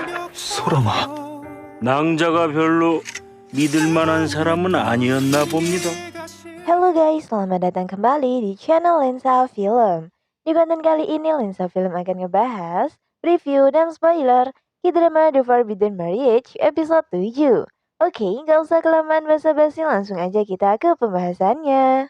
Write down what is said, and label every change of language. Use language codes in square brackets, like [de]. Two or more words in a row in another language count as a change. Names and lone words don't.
[ko] 소람아, 낭자가 별로 믿을 만한 사람은 아니었나 봅니다. [id] Halo guys, selamat datang kembali di channel Lensa Film. Di konten kali ini Lensa Film akan ngebahas review dan spoiler K-drama The Forbidden Marriage episode 7. Oke, nggak usah kelamaan basa-basi, langsung aja kita ke pembahasannya.